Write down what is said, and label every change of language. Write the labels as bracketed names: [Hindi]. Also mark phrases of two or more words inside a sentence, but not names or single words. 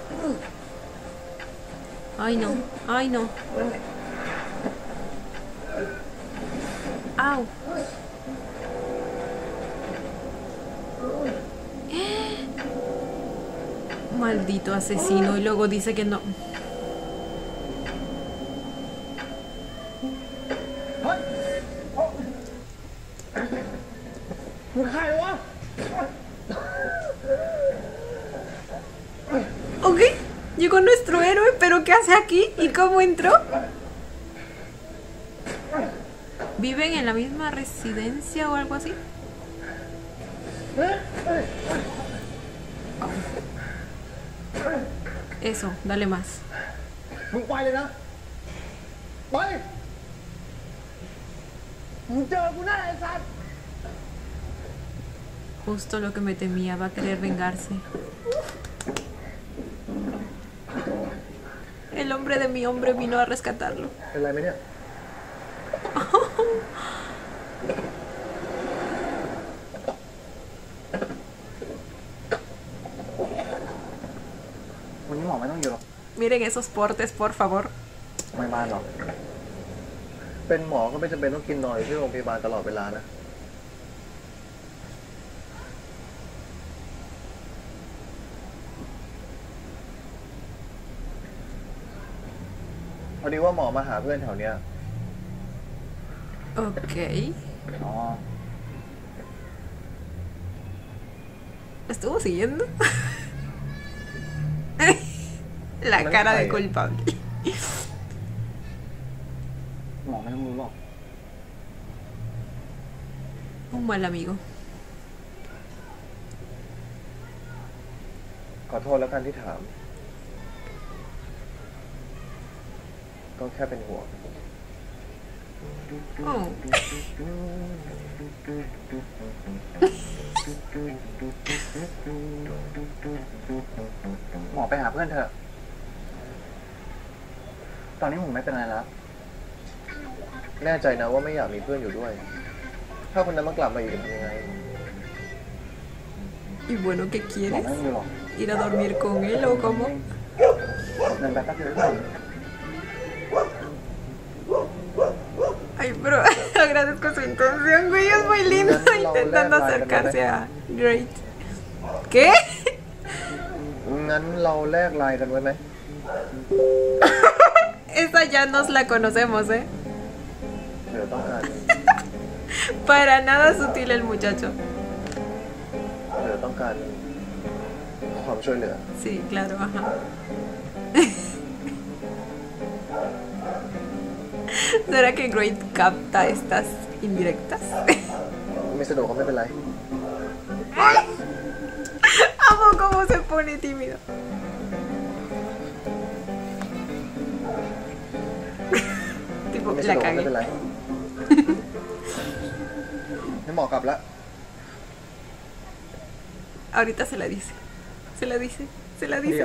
[Spanish] Ay, no. ¡Au! Maldito asesino. Y luego dice que no. [Thai] มึงใครวะ [Spanish] Ok, llegó nuestro héroe, pero ¿qué hace aquí? ¿Y cómo entró? ¿Viven en la misma residencia o algo así? Eso, dale más. [Thai] มึงไปเลยนะ ไป มึงเจอกูแน่ไอ้สัส [Spanish] Justo lo que me temía, va a querer vengarse. El hombre de mi hombre vino a rescatarlo. [Thai] เป็นไรไหมเนี่ย วันนี้หมอไม่ต้องอยู่หรอก [Spanish] Miren esos portes, por favor. [Thai] ไม่บ้านหรอก เป็นหมอก็ไม่จำเป็นต้องกินนอนอยู่ที่โรงพยาบาลตลอดเวลานะ พอดีว่าหมอมาหาเพื่อนแถวเนี้ย [Spanish] Ok. [Thai] อ๋อ [Spanish] ¿Estuvo siguiendo? La cara de culpable. [Thai] หมอไม่ต้องรู้หรอก [Spanish] Un mal amigo. [Thai] ขอโทษแล้วกันที่ถาม ก็แค่เป็นห่วง Oh. หมอไปหาเพื่อนเถอะ ตอนนี้ผมไม่เป็นไรแล้วแน่ใจนะว่าไม่อยากมีเพื่อนอยู่ด้วย ถ้าคนนั้นมากลับมาอีกจะทำยังไง [Spanish] Y bueno, ¿qué [Thai] บอก [Spanish] quieres? [Thai] ไม่มีหรอก [Spanish] ¿Ir a dormir con él o cómo? [Thai] เดินไปแป๊บเดียวได้ [Spanish] Ay, pero agradezco su intención, güey. Es muy lindo intentando acercarse a Great. ¿Qué? [Thai] งั้นเราแลกไลน์กันไว้ไหม [Spanish] Esa ya nos la conocemos, ¿eh? [Thai] เดี๋ยวต้องการ [Spanish] Para nada sutil el muchacho. [Thai] เดี๋ยวต้องการความช่วยเหลือ [Spanish] Sí, claro, ajá. ¿Será que Great capta estas indirectas? [Thai] ไม่สะดวกก็ไม่เป็นไร [Spanish] Amo cómo se pone tímido. Tipo, [Thai] ไม่สะ [Spanish] la [Thai] ดวกก็ไม่เป็น [Spanish] cagué. [Thai] ไรให้หมอกลับแล้ว [Spanish] Ahorita se la dice. Se la dice. Se la dice.